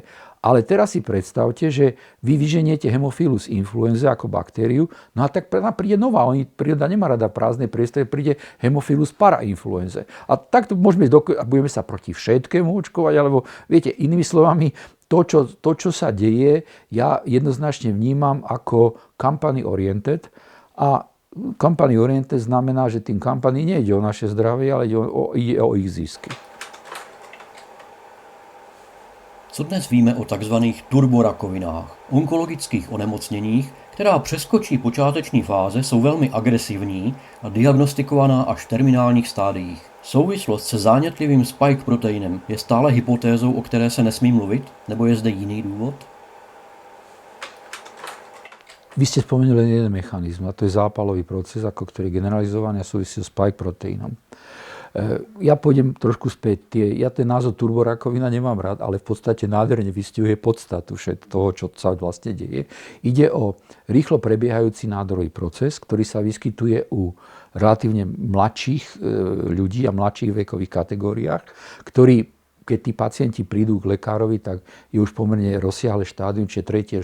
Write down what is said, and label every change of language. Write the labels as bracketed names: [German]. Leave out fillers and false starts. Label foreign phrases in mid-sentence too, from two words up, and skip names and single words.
[Slovak] Ale teraz si predstavte, že vy vyženiete Haemophilus influenzae ako baktériu, no a tak príde nová, príroda nemá rada prázdne priestory, príde Haemophilus parainfluenzae. A takto budeme sa proti všetkému očkovať, alebo viete, inými slovami, to, čo sa deje, ja jednoznačne vnímam ako [English] company oriented. [Slovak] A [English] company oriented [Slovak] znamená, že tým company nejde o naše zdravie, ale ide o ich zisky. [Czech] Co dnes víme o takzvaných turborakovinách, onkologických onemocněních, která přeskočí počáteční fáze, jsou velmi agresivní a diagnostikovaná až v terminálních stádiích. Souvislost se zánětlivým spike proteinem je stále hypotézou, o které se nesmí mluvit, nebo je zde jiný důvod? [Slovak] Vy ste spomenuli len jeden mechanizm, a to je zápalový proces, ktorý je generalizovaný a súvisí s spike proteínom. Ja pôjdem trošku späť. Ja ten názov turborakovina nemám rád, ale v podstate nádherne vystihuje podstatu toho, čo sa vlastne deje. Ide o rýchlo prebiehajúci nádorový proces, ktorý sa vyskytuje u relatívne mladších ľudí a mladších vekových kategóriách, ktorý, keď tí pacienti prídu k lekárovi, tak je už pomerne rozsiahle štádium, čiže 3.